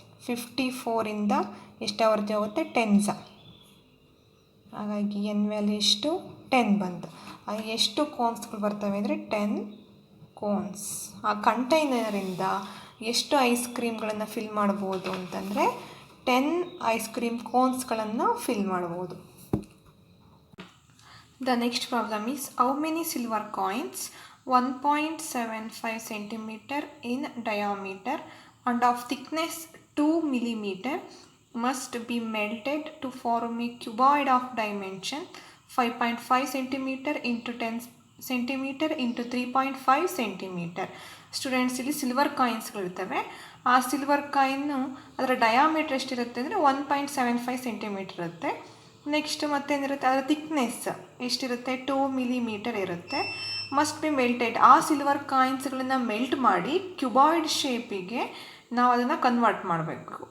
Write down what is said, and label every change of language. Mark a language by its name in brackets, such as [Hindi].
[Kannada] 54ಇಂದ ಎಷ್ಟು ಆವರ್ತಿ ಹೋಗುತ್ತೆ? 10s. ಹಾಗಾಗಿ N ವ್ಯಾಲ್ಯೂ ಎಷ್ಟು? 10 ಬಂತು. ಹಾಗೆ ಎಷ್ಟು ಕೋನ್ಸ್ಗಳು ಬರ್ತವೆ ಅಂದರೆ 10 ಕೋನ್ಸ್. ಆ ಕಂಟೈನರಿಂದ ಎಷ್ಟು ಐಸ್ ಕ್ರೀಮ್ಗಳನ್ನು ಫಿಲ್ ಮಾಡ್ಬೋದು ಅಂತಂದರೆ 10 ಐಸ್ ಕ್ರೀಮ್ ಕೋನ್ಸ್ಗಳನ್ನು ಫಿಲ್ ಮಾಡ್ಬೋದು. [English] The next problem is how many silver coins 1.75 cm in diameter and of thickness 2 mm must be melted to form a cuboid of dimension 5.5 cm into 10 cm into 3.5 cm. [Kannada] Students, ಇಲ್ಲಿ silver ಕಾಯಿನ್ಸ್ಗಳಿರ್ತವೆ. ಆ silver coin ಅದರ diameter ಎಷ್ಟಿರುತ್ತೆ ಅಂದರೆ 1.75 cm ಇರುತ್ತೆ. Next ಮತ್ತೇನಿರುತ್ತೆ, ಅದರ thickness ಎಷ್ಟಿರುತ್ತೆ, 2 millimetre ಇರುತ್ತೆ. [English] Must be melted. [Kannada] ಆ ಸಿಲ್ವರ್ ಕಾಯಿನ್ಸ್ಗಳನ್ನು ಮೆಲ್ಟ್ ಮಾಡಿ ಕ್ಯೂಬಾಯ್ಡ್ ಶೇಪಿಗೆ ನಾವು ಅದನ್ನು ಕನ್ವರ್ಟ್ ಮಾಡಬೇಕು.